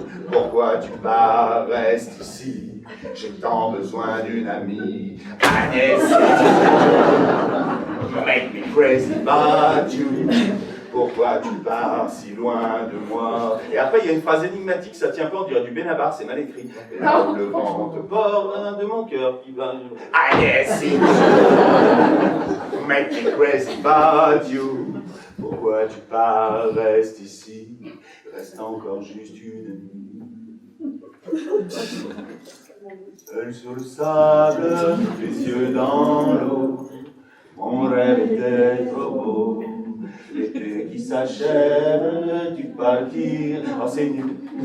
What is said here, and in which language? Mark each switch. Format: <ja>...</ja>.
<fr>Pourquoi tu pars, reste ici, j'ai tant besoin d'une amie.</fr> <en>Agnès, it's you, make me crazy about you.</en> <fr>Pourquoi tu pars si loin de moi? Et après, il y a une phrase énigmatique, ça tient pas, on dirait du Benabar, c'est mal écrit. Et là où le vent te porte de mon cœur qui va...</fr> <en>Agnès, it's you, make me crazy about you.</en> <fr>Pourquoi tu pars, reste ici, reste encore juste une amie. Seul sur le sable, les yeux dans l'eau, mon rêve était trop beau. L'été qui s'achève, tu partir. Oh, c'est nul.</fr>